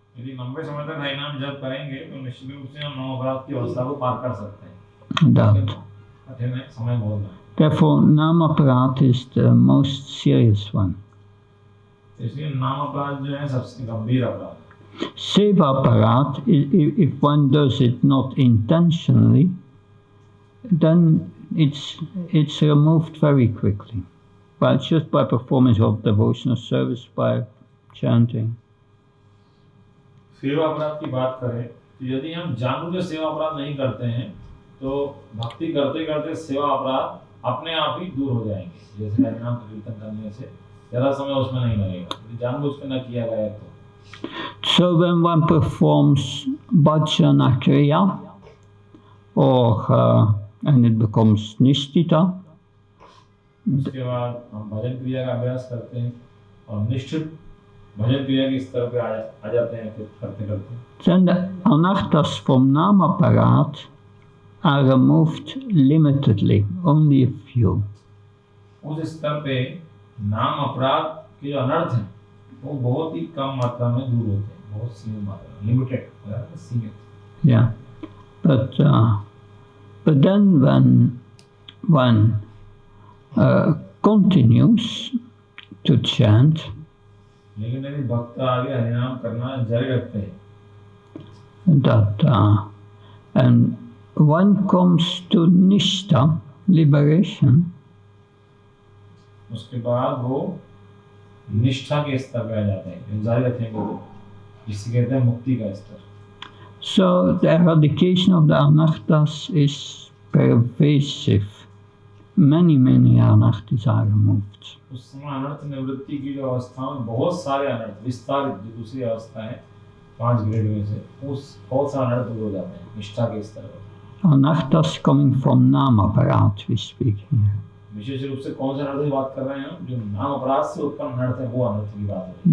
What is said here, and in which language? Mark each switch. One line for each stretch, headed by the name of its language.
Hindi: यदि लंबे समय तक हरिनाम जप करेंगे तो निश्चित रूप से हम नाम अपराध की अवस्था को पार कर सकते हैं.
English: That
Hindi: कठिन है, समय बहुत है.
English: therefore namaparat is the most serious one.
Hindi: इसलिए नाम अपराध जो है सबसे गंभीर अपराध.
English: Sevaparat, if one does it not intentionally, then it's removed very quickly. But just by performance of devotional service, by chanting.
Hindi: सेवा अपराध की बात करें तो यदि हम जानबूझकर सेवा अपराध नहीं करते हैं तो भक्ति करते करते सेवा अपराध अपने आप ही दूर हो जाएंगे. जैसे हरिनाम कीर्तन करने से ज़्यादा समय उसमें नहीं लगेगा यदि जानबूझकर न किया गया तो.
English: So when one performs bhajana kriya, or and it becomes nishtita,
Hindi: उसके बाद हम भजन क्रिया का अभ्यास करते हैं और निश्चित भजन क्रिया के स्तर पे आ जाते हैं फिर करते करते.
English: then the anarthas from namaparat are removed limitedly, only a few.
Hindi: उस स्तर पे नाम अपराध के जो अनर्थ हैं वो बहुत ही कम मात्रा में दूर होते हैं, बहुत सीमित मात्रा में, लिमिटेड, सीमित.
English: Yeah, but then when one continues to chant,
Hindi: लेकिन यदि भक्त आगे हरिनाम करना जारी रखते हैं,
English: that and one comes to nishtha, liberation,
Hindi: उसके बाद वो निष्ठा के स्तर पे आ जाते हैं, जारी रखेंगे तो जिसे कहते हैं मुक्ति का स्तर.
English: so the eradication of the anarthas is pervasive. Many anarthas are removed.
Hindi: उस समय अनर्थ निवृत्ति की जो अवस्था में बहुत सारे अनर्थ विस्तारित जो दूसरी अवस्था है 5 ग्रेड में से उस बहुत सारे अनर्थ दूर हो जाते हैं निष्ठा के स्तर पर.
English: Anarthas coming from nama parat, we speak here.
Hindi: विशेष रूप से कौन से अनर्थ की बात कर रहे हैं हम? जो नाम अपराध से उत्पन्न अनर्थ है वो अनर्थ की बात है.